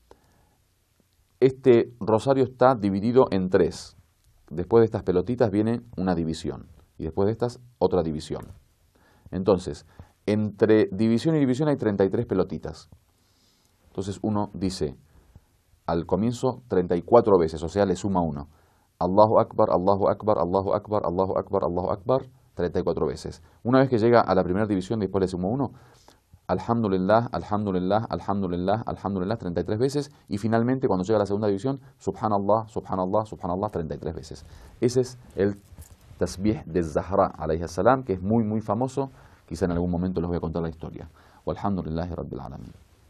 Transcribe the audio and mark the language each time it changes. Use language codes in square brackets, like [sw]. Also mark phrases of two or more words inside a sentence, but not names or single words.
[es] Este rosario está dividido en tres. Después de estas pelotitas viene una división, y después de estas otra división. Entonces, entre división y división hay 33 pelotitas. Entonces uno dice al comienzo 34 veces, o sea, le suma uno. [ar] الله أكبر، الله أكبر، الله أكبر، الله أكبر، الله أكبر, 34 veces. [es] Una vez que llega a la primera división, después le suma uno. [ar] الحمد لله، الحمد لله، الحمد لله، الحمد لله, 33 veces. [es] Y finalmente, cuando llega a la segunda división, [ar] سبحان الله، سبحان الله، سبحان الله, 33 veces. [es] Ese es el tasbih de Zahra, [ar] عليه السلام, [es] que es muy, muy famoso. Quizá en algún momento les voy a contar la historia. [ar] والحمد لله رب العالمين.